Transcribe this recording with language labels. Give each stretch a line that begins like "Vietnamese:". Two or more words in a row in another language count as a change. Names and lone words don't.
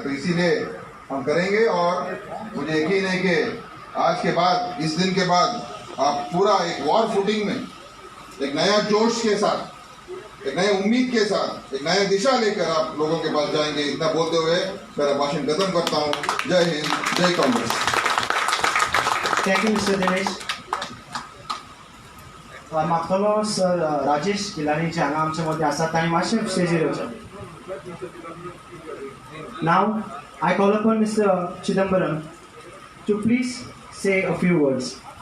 Hindi: तो इसीलिए हम करेंगे और मुझे यकीन है कि आज के बाद, इस दिन के बाद आप पूरा एक वॉर फुटिंग में, एक नया जोश के साथ, एक नई उम्मीद के साथ, एक नया दिशा लेकर आप लोगों के पास जाएंगे। इतना बोलते हुए मेरा भाषण खत्म करता हूँ। जय हिंद, जय कांग्रेस।
English: Thank you, Mr. Dinesh.
Konkani: मागलो सर राजेश गिलानी जे हांगा आमचे मदीं आसात आनी मातशे स्टेजीर येवचे।
English: Now I call upon Mr. Chidambaram to please say a few words.